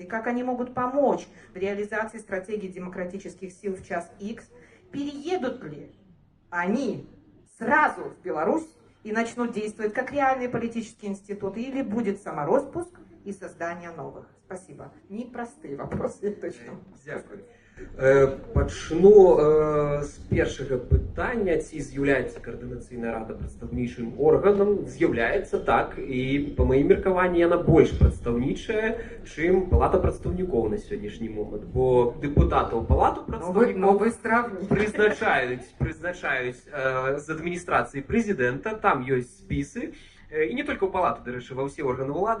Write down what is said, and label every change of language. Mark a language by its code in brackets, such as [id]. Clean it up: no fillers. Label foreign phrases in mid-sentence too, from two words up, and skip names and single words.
[ru] Как они могут помочь в реализации стратегии демократических сил в час X? Переедут ли они сразу в Беларусь и начнут действовать как реальные политические институты? Или будет самороспуск и создание новых? Спасибо. Непростые вопросы, точно. [uk] Дякую. [be] Пачну з першага пытання, ці з'яўляецца каардынацыйная рада прадстаўнічым органам. З'яўляецца, так, і па маім меркаванні яна больш прадстаўнічая, чым палата прадстаўнікоў на сённяшні момант, бо дэпутатаў палату прадстаўнікоў прызначаюць з адміністрацыі прэзідэнта, там ёсць спісы, І не толькі ў палату, дарэчы, ва ўсе органы ўлады.